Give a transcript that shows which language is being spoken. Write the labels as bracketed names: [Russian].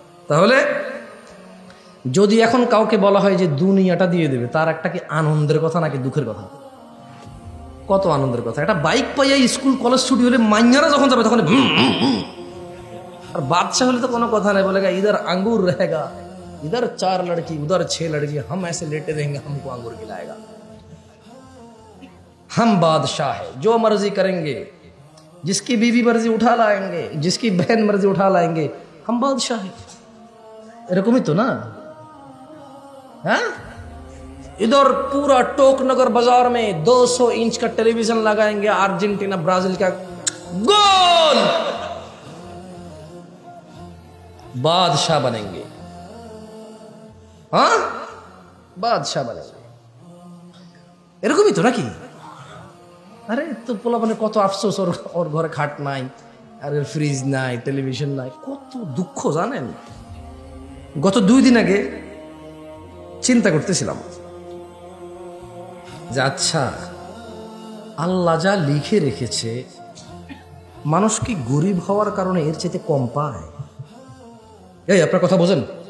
[Bangla] তাহলে যদি এখন কাউকে বলা হয় যে দুনিয়াটা দিয়ে দেবে, তার একটা কি আনন্দের কথা নাকি দুঃখের কথা? কত আনন্দের কথা। একটা বাইক পাইয়া স্কুল কলেজ ছুটি হলে মাইয়ারা যখন যাবে তখন, আর বাদশাহ হলে তো কোনো কথা নাই, [Hindi] বলেগা ইধার আঙ্গুর रहेगा, इधर 4 लड़की उधर 6 लड़की, हम ऐसे लेटे रहेंगे, हमको अंगूर खिलाएगा। हम बादशाह है, जो मर्जी करेंगे, जिसकी बीवी मर्जी उठा लाएंगे, जिसकी बहन मर्जी उठा लाएंगे, हम बादशाह है। [Bangla] এরকমই তো না? হ্যাঁ, [Hindi] इधर पूरा टोकनगर बाजार में 200 इंच का टेलीविजन लगाएंगे, अर्जेंटीना ब्राजील का गोल, बादशाह बनेंगे। हाँ বাদশাহ बनेंगे, এরকমই তো নাকি? [Bangla] আরে তো পোলাপানে কত আফসোস, ওর ঘরে খাট নাই, আর ফ্রিজ নাই, টেলিভিশন নাই, কত দুঃখ জানেন? গত 2 দিন আগে চিন্তা করতেছিলাম যে আচ্ছা, আল্লাহ যা লিখে রেখেছে, মানুষ কি গরিব হওয়ার কারণে এর চাইতে কম পায়? এই আপনার কথা বোঝেন?